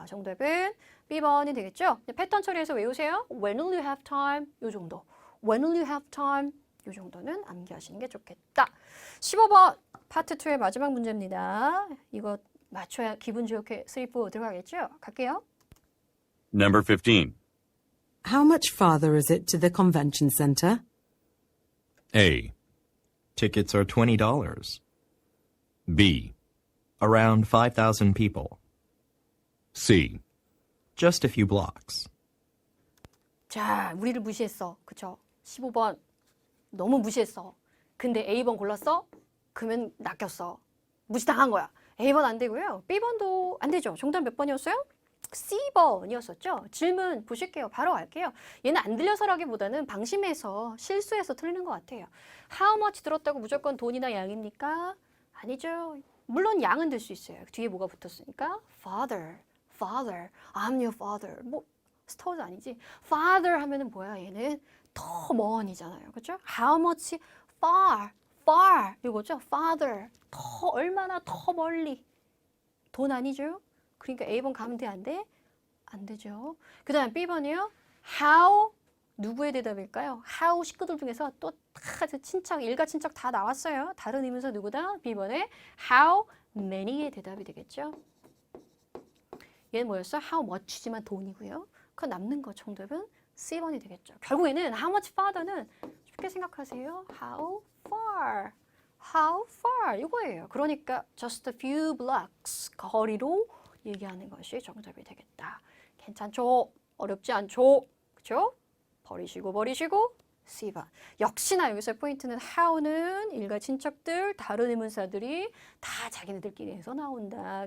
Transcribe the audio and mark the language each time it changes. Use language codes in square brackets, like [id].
[ko] 정답은 B번이 되겠죠. 패턴 처리해서 외우세요. [en] When will you have time? [ko] 요 정도. [en] When will you have time? [ko] 요 정도는 암기하시는 게 좋겠다. 15번 파트 2의 마지막 문제입니다. 이거 맞춰야 기분 좋게 스리프 들어가겠죠? 갈게요. [en] Number 15. How much farther is it to the convention center? A. Tickets are $20. B. Around 5,000 people. C. Just a few blocks. [ko] 자, 우리를 무시했어. 그쵸? 15번 너무 무시했어. 근데 A번 골랐어? 그러면 낚였어. 무시당한 거야. A번 안 되고요. B번도 안 되죠. 정답 몇 번이었어요? C번이었었죠. 질문 보실게요. 바로 갈게요. 얘는 안 들려서라기보다는 방심해서 실수해서 틀리는 것 같아요. [en] How much [ko] 들었다고 무조건 돈이나 양입니까? 아니죠. 물론 양은 될 수 있어요. 뒤에 뭐가 붙었으니까 [en] father, father, I'm your father. [ko] 뭐 스타워즈 아니지? father 하면은 뭐야? 얘는 더 먼이잖아요. 그렇죠? [en] How much far, far [ko] 이거죠? father 더 얼마나 더 멀리 돈 아니죠? 그러니까 A번 가면 돼? 안 돼? 안 되죠. 그 다음 B번이요. How 누구의 대답일까요? How 식구들 중에서 또 다 친척, 일가 친척 다 나왔어요. 다른 의문사 누구다? B번에 How many의 대답이 되겠죠. 얘는 뭐였어? How much지만 돈이고요. 그 남는 거 정답은 C번이 되겠죠. 결국에는 [en] How much farther [ko] 는 쉽게 생각하세요. [en] How far, how far [ko] 이거예요. 그러니까 [en] just a few blocks [ko] 거리로 얘기하는 것이 정답이 되겠다. 괜찮죠? 어렵지 않죠? 그쵸? 버리시고 C번. 역시나 여기서 포인트는 how는 일가 친척들, 다른 의문사들이 다 자기네들끼리 해서 나온다.